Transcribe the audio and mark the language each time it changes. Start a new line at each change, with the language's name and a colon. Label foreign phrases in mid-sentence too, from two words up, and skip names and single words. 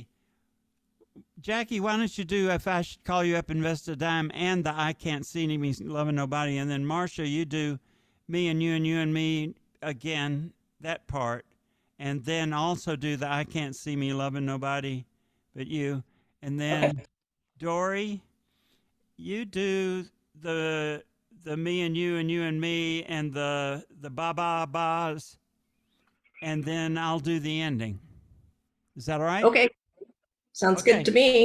English: Jackie, why don't you do If I Should Call You Up, Invest a Dime, and the I Can't See Me Loving Nobody, and then Marcia, you do Me and You and You and Me again, that part, and then also do the I Can't See Me Loving Nobody But You, and then Okay. Dory, you do the Me and You and Me and the ba ba ba's, and then I'll do the ending. Is that all right? Okay. Sounds good Okay. to me.